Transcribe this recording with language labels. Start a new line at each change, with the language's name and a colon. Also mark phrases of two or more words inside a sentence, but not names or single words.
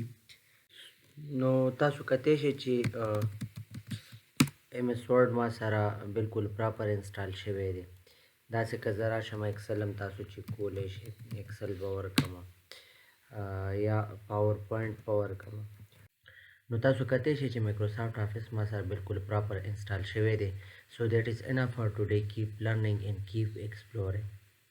Pashto: نو تاسو کتی شئ چې ایم ایس ورډ ما سره بالکل
English: proper install
Pashto: شوی دی. داسې که زه راشم ایکسل هم تاسو چې کولی شئ، ایکسل به ورکړم یا پاور پوینټ به ورکړم. نو تاسو کتی شئ چې مایکروسافټ آفس ما سره بالکل
English: proper install
Pashto: شوی دی.
English: So that is enough for today. Keep learning and keep exploring.